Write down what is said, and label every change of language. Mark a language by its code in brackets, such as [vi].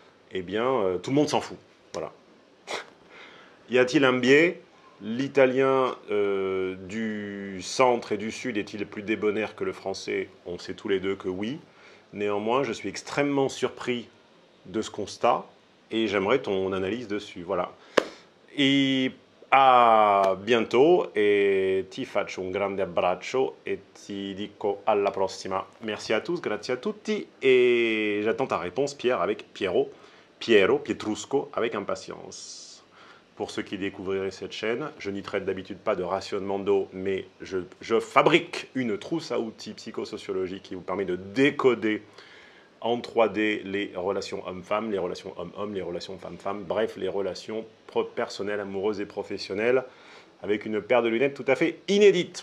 [fr] Eh bien, tout le monde s'en fout. Voilà. Y a-t-il un biais? L'italien du centre et du sud est-il plus débonnaire que le français? On sait tous les deux que oui. Néanmoins, je suis extrêmement surpris de ce constat et j'aimerais ton analyse dessus. Voilà. Et a bientôt [it] e ti faccio un grande abbraccio e ti dico alla prossima. [fr] Merci à tous, [it] grazie a tutti [fr] et j'attends ta réponse Pierre avec Piero, Pietrusco avec impatience. Pour ceux qui découvriraient cette chaîne, je n'y traite d'habitude pas de rationnement d'eau, mais je fabrique une trousse à outils psychosociologiques qui vous permet de décoder en 3D les relations hommes-femmes, les relations hommes-hommes, les relations femmes-femmes, bref, les relations personnelles, amoureuses et professionnelles, avec une paire de lunettes tout à fait inédite.